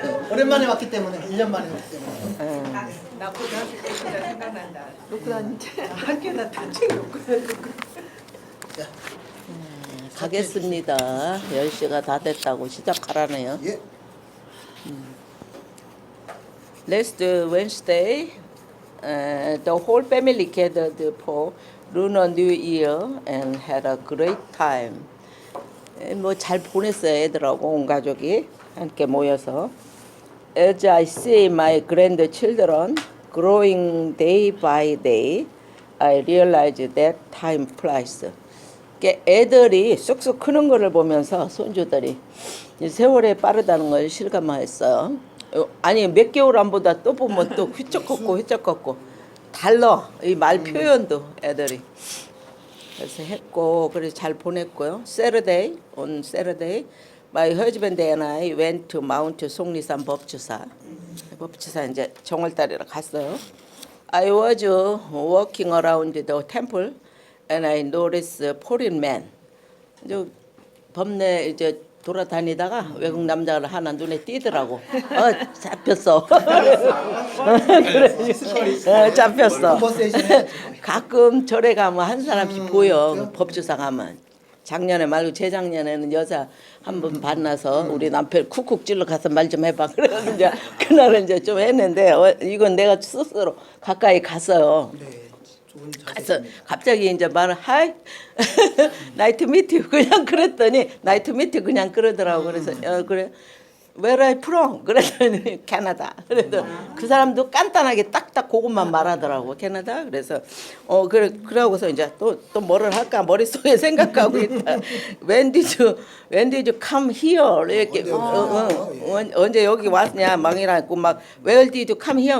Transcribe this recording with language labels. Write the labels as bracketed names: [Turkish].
[Korean] 오랜만에 왔기 때문에 1년 만에 왔기 때문에 나 고등학교 때 진짜 생각난다. 놓고 다니지. 학교다 다 챙겨놓고 자, 가겠습니다. 10시가 다 됐다고 시작하라네요. 예. [English] Last Wednesday, the whole family gathered for Lunar New Year and had a great time. [Korean] 뭐 잘 보냈어요. 애들하고 온 가족이 함께 모여서. [English] As I see my grandchildren growing day by day, I realize that time flies. [Korean] 애들이 쑥쑥 크는 거를 보면서 손주들이 세월이 빠르다는 걸 실감했어요. 아니 몇 개월 안 보다 또 보면 또 휘쩍걷고 달라 이 말 표현도 애들이. 그래서 했고 그래서 잘 보냈고요. [English] Saturday, on Saturday, my husband and I went to Mount 속리산 법주사. [Korean] 법주사 이제 정월달이라 갔어요. [English] I was walking around the temple and I noticed a foreign man. [Korean] 이제 범내 이제 돌아다니다가 외국 남자가 하나 눈에 띄더라고. 잡혔어. 그래, 잡혔어. 가끔 절에 가면 한 사람씩 보여. 법주사 가면. 작년에 말고 재작년에는 여자 한 번 만나서 우리 남편 쿡쿡 찔러 가서 말 좀 해봐. 그래서 이제 그날은 이제 좀 했는데 이건 내가 스스로 가까이 갔어요. 네, 좋은 가서 자세입니다. 갑자기 이제 말을 [English] 하이 나이트 미트 [Korean] 그냥 그랬더니 나이트 미트 그냥 그러더라고. 그래서 그래 [English] Where are you from? [Korean] 그랬더니 캐나다. 그래도 그 사람도 간단하게 딱딱 그것만 말하더라고. 캐나다. 그래서 그러고서 이제 또 뭐를 할까 머릿속에 생각하고 있다. [English] When did you come here? [Korean] 이렇게 언제 여기 왔냐 막 이러고 [English] 막 Where did you come here?